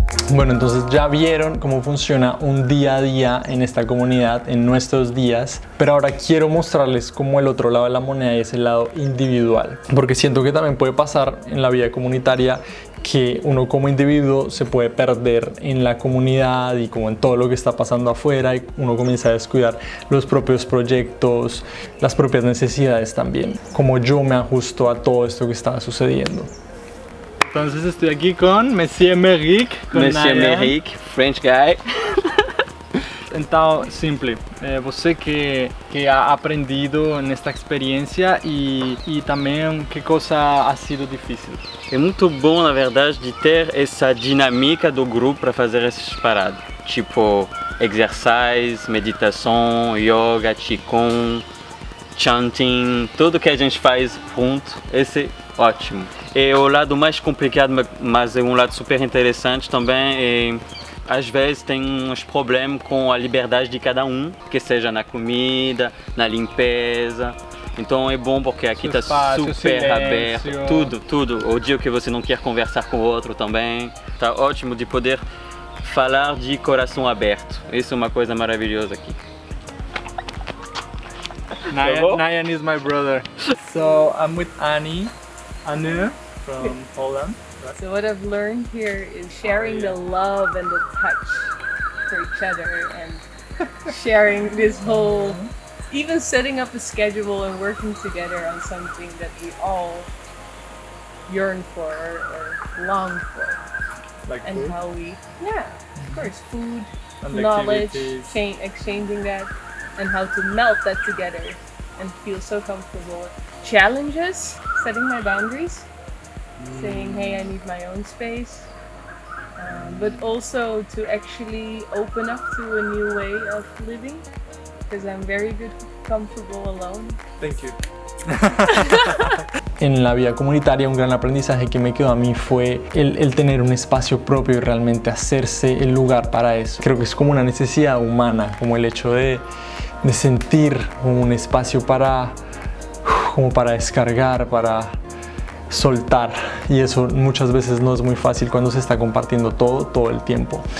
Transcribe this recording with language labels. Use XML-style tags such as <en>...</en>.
<es>Bueno, entonces ya vieron cómo funciona un día a día en esta comunidad, en nuestros días, pero ahora quiero mostrarles como el otro lado de la moneda y es el lado individual, porque siento que también puede pasar en la vida comunitaria que uno como individuo se puede perder en la comunidad y como en todo lo que está pasando afuera y uno comienza a descuidar los propios proyectos, las propias necesidades también, como yo me ajusto a todo esto que está sucediendo. Entonces estoy aquí con Monsieur Meric.</es> <en>Monsieur Meric, French guy.</en> <pt>Então, simple, você que ha aprendido nesta experiência e também que coisa ha sido difícil? É muito bom, na verdade, de ter essa dinâmica do grupo para fazer essas paradas. Tipo, exercícios, meditação, yoga, qigong, chanting, tudo que a gente faz junto, esse é ótimo. É o lado mais complicado, mas é um lado super interessante também. Às vezes tem uns problemas com a liberdade de cada que seja na comida, na limpeza. Então é bom porque aqui está super aberto, tudo. O dia que você não quer conversar com o outro também. Tá ótimo de poder falar de coração aberto. Isso é uma coisa maravilhosa aqui.</pt> <en>Nayan is my brother. So I'm with Annie from Holland. So what I've learned here is sharing the love and the touch for each other and sharing this whole, even setting up a schedule and working together on something that we all yearn for or long for. Like And how we, yeah, of course, food, And knowledge, activities. exchanging that, and how to melt that together and feel so comfortable. Challenges, setting my boundaries, saying, hey, I need my own space, but also to actually open up to a new way of living, because I'm very good, comfortable alone. Thank you.</en> <es>En la vida comunitaria, un gran aprendizaje que me quedó a mí fue el tener un espacio propio y realmente hacerse el lugar para eso. Creo que es como una necesidad humana, como el hecho de sentir un espacio como para descargar, para soltar, y eso muchas veces no es muy fácil cuando se está compartiendo todo el tiempo.</es>